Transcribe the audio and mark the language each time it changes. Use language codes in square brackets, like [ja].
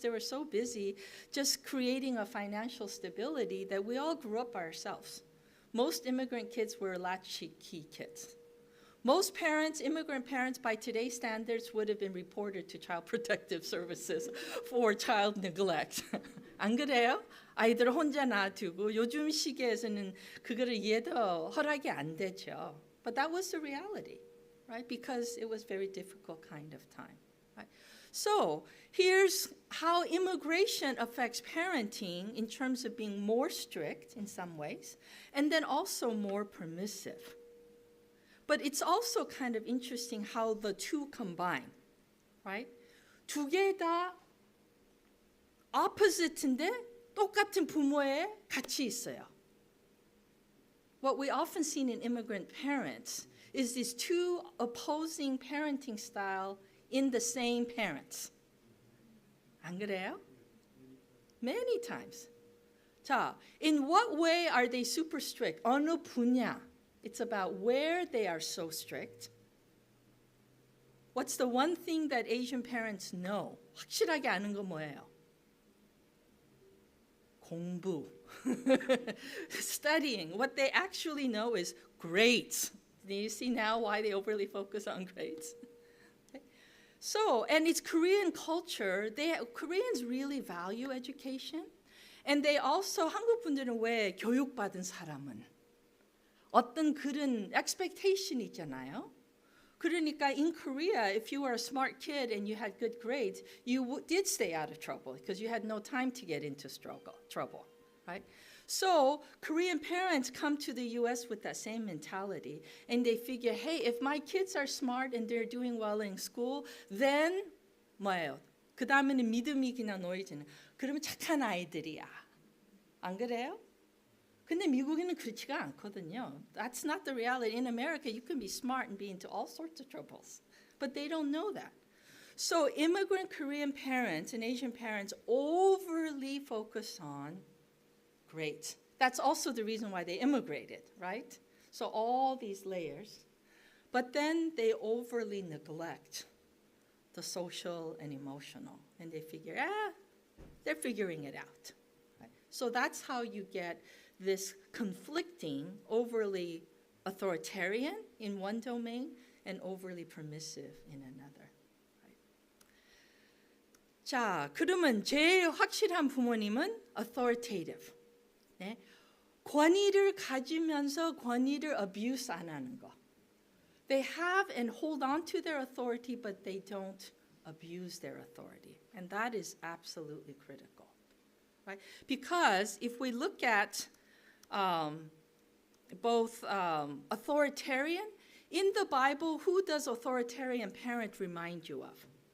[en] They were so busy just creating a financial stability that we all grew up by ourselves. Most immigrant kids were latchkey kids. Most parents, immigrant parents, by today's standards, would have been reported to Child Protective Services for child neglect. [ko] 안 그래요? 아이들을 혼자 놔두고 요즘 시기에서는 그거를 이해도 허락이 안 되죠. [en] But that was the reality, right? Because it was very difficult kind of time. Right? So here's how immigration affects parenting in terms of being more strict in some ways, and then also more permissive. But it's also kind of interesting how the two combine, right? [ko] 두 개 다 opposite인데 똑같은 부모에 같이 있어요. [en] What we often see in immigrant parents is these 2 opposing parenting style in the same parents. [ko] 안 그래요? [en] Many times. 자, in what way are they super strict? [ko] 어느 분야? [en] It's about where they are so strict. What's the one thing that Asian parents know? [ko] 확실하게 아는 거 뭐예요? 공부. [en] Studying. What they actually know is grades. Do you see now why they overly focus on grades? Okay. So, and it's Korean culture. Koreans really value education. And they also, [ko] 한국 분들은 왜 교육받은 사람은 어떤 그런 expectation 있잖아요. 그러니까 [en] in Korea, if you were a smart kid and you had good grades, you did stay out of trouble because you had no time to get into trouble, right? So Korean parents come to the U.S. with that same mentality, and they figure, hey, if my kids are smart and they're doing well in school, then [ko] 뭐예요? 그 다음에는 믿음이 그냥 놓이지는. 그러면 착한 아이들이야. 안 그래요? 근데 미국에는 그렇지가 않거든요. [en] That's not the reality. In America, you can be smart and be into all sorts of troubles. But they don't know that. So immigrant Korean parents and Asian parents overly focus on grades. That's also the reason why they immigrated, right? So all these layers. But then they overly neglect the social and emotional. And they figure, they're figuring it out. Right? So that's how you get this conflicting, overly authoritarian in one domain and overly permissive in another. Right? [ko] 자, 그러면 제일 확실한 부모님은 authoritative. 네? 권위를 가지면서 권위를 abuse 안 하는 거. [en] They have and hold on to their authority, but they don't abuse their authority. And that is absolutely critical. Right? Because if we look at both authoritarian, in the Bible, who does authoritarian parent remind you of?